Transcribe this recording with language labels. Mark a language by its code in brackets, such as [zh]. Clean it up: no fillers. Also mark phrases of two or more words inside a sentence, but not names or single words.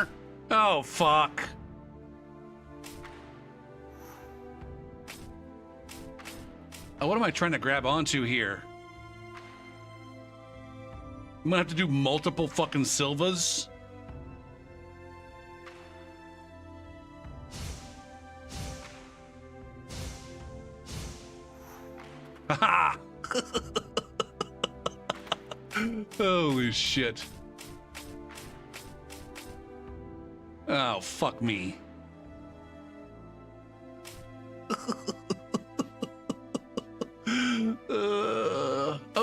[en] Oh, fuck. Oh, what am I trying to grab onto here? I'm gonna have to do multiple fucking Silvas? Ha ha! Holy shit. Oh, fuck me. Oh.